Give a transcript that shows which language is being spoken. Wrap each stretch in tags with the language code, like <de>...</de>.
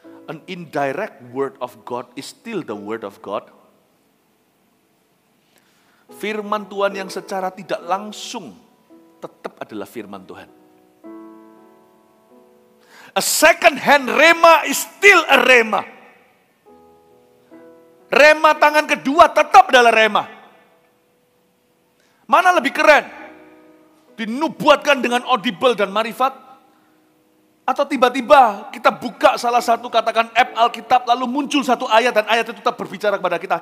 <en>an indirect word of God is still the word of God.</en> <id>Firman Tuhan yang secara tidak langsung tetap adalah firman Tuhan.</id> <en>A second hand rema is still a rema.</en> <id>Rema tangan kedua tetap adalah rema. Mana lebih keren? Dinubuatkan dengan audible dan marifat? Atau tiba-tiba kita buka salah satu katakan app Alkitab lalu muncul satu ayat dan ayat itu tetap berbicara kepada kita.</id>